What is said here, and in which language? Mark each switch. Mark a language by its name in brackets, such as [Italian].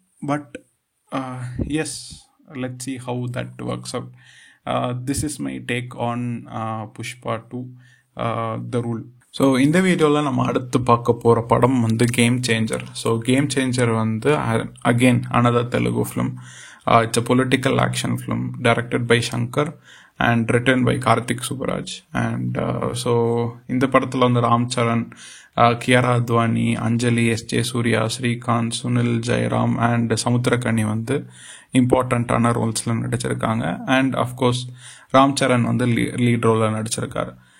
[English] But yes, let's see how that works out. This is my take on Pushpa 2, The Rule. [Tamil] So இந்த வீடியோவில் நம்ம அடுத்து பார்க்க போகிற படம் வந்து game changer. [English] So game changer வந்து again another Telugu film. It's a political action film directed by Shankar and written by Karthik Subaraj. And so [Tamil] இந்த படத்தில் வந்து ராம் சரண், கியாரா அத்வானி, அஞ்சலி, எஸ்ஜே சூர்யா, ஸ்ரீகாந்த், சுனில், ஜெயராம் அண்ட் சமுத்திரக்கனி வந்து இம்பார்ட்டண்ட்டான ரோல்ஸில் நடிச்சிருக்காங்க. அண்ட் அஃப்கோர்ஸ் ராம் சரண் வந்து லீட் ரோலில் நடிச்சிருக்காரு.